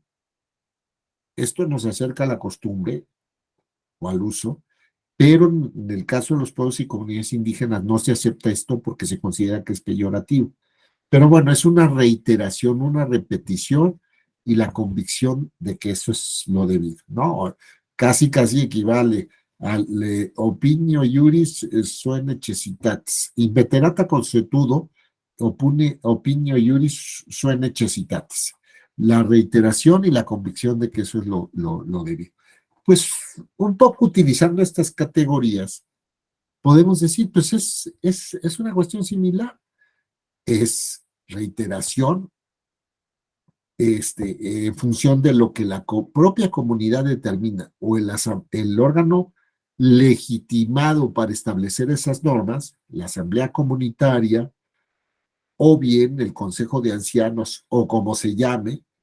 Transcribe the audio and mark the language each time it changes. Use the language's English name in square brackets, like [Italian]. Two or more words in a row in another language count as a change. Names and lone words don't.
[Spanish] Esto nos acerca a la costumbre o al uso, pero en el caso de los pueblos y comunidades indígenas no se acepta esto porque se considera que es peyorativo. Pero bueno, es una reiteración, una repetición y la convicción de que eso es lo debido, ¿no? Casi equivale al [Latin] opinio iuris sua necessitatis, inveterata consuetudo opinio iuris sua necessitatis. [Spanish] La reiteración y la convicción de que eso es lo debido. Pues un poco utilizando estas categorías, podemos decir, pues es una cuestión similar. Es reiteración en función de lo que la propia comunidad determina o el órgano legitimado para establecer esas normas, la asamblea comunitaria o bien el consejo de ancianos o como se llame,